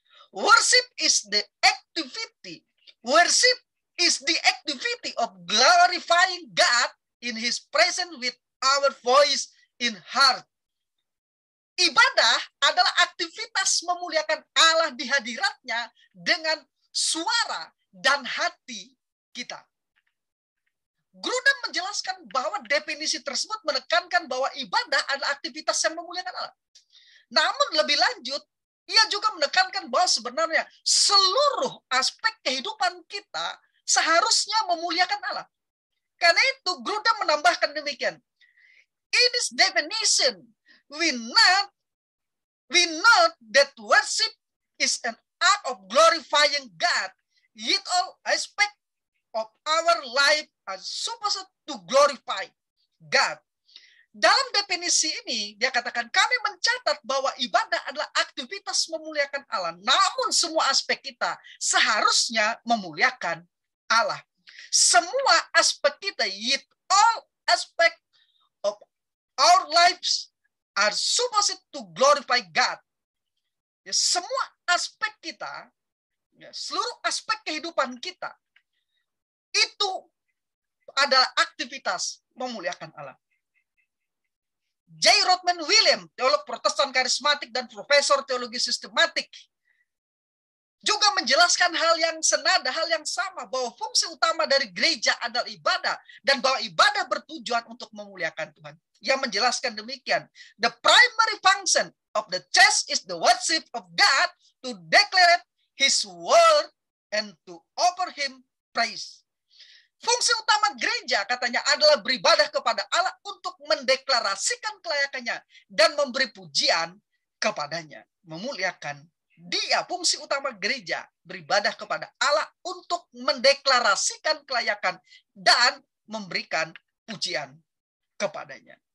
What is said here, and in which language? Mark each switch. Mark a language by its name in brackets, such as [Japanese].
[English] Worship is the activity. Worship is the activity of glorifying God in His presence with our voice in heart. [Indonesian] Ibadah adalah aktivitas memuliakan Allah di hadiratnya dengan suara dan hati kita. Grudem menjelaskan bahwa definisi tersebut menekankan bahwa ibadah adalah aktivitas yang memuliakan Allah. Namun lebih lanjut, ia juga menekankan bahwa sebenarnya seluruh aspek kehidupan kita seharusnya memuliakan Allah. Karena itu, Grudem menambahkan demikian. [English] In this definition, we know that worship is an act of glorifying God, yet all aspects of our life are supposed to glorify God. [Indonesian] Dalam definisi ini, dia katakan, kami mencatat bahwa ibadah adalah aktivitas memuliakan Allah. Namun semua aspek kita seharusnya memuliakan Allah. Semua aspek kita, [English] yet all aspect of our lives are supposed to glorify God. [Indonesian] Ya, semua aspek kita, ya, seluruh aspek kehidupan kita, itu adalah aktivitas memuliakan Allah. J. Rodman William, teolog Protestan karismatik dan profesor teologi sistematik, juga menjelaskan hal yang senada, hal yang sama, bahwa fungsi utama dari gereja adalah ibadah, dan bahwa ibadah bertujuan untuk memuliakan Tuhan. Ia menjelaskan demikian, [English] the primary function of the church is the worship of God, to declare His word and to offer Him praise. [Indonesian] Fungsi utama gereja, katanya, adalah beribadah kepada Allah untuk mendeklarasikan kelayakannya dan memberi pujian kepadanya, memuliakan Dia. Fungsi utama gereja beribadah kepada Allah untuk mendeklarasikan kelayakan dan memberikan pujian kepadanya.